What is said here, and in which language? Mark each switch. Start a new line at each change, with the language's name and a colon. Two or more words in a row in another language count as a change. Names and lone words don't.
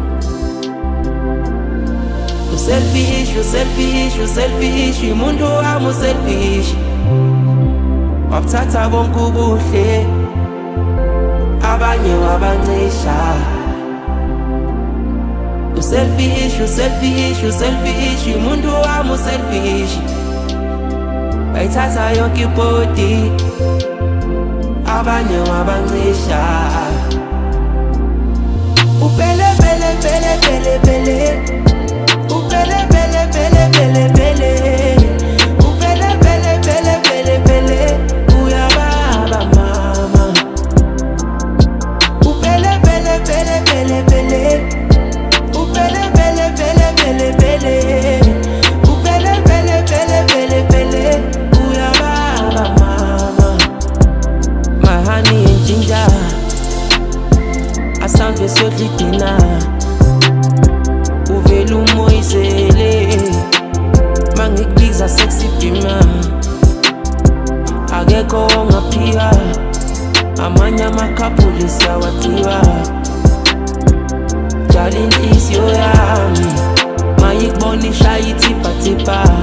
Zulu: uselfish umuntu wami uselfish wabuthatha konke ubuhle abanye wabancisha uselfish umuntu wami uselfish bayithatha yonke ibhodi abanye wabancisha upele pele pele pele pele upele pele pele pele pele upele pele pele pele pele uyababa mama upele pele pele pele pele upele pele pele pele pele upele pele pele pele pele uyababa mama
English: my honey and ginger
Zulu: asambe sodla idina uvela umoyizele mangikubiza sexy bima akekho ongaphika amanye amakhaphuli siyawathiwa jala inhliziyo yami mayikubona ishaya ithipha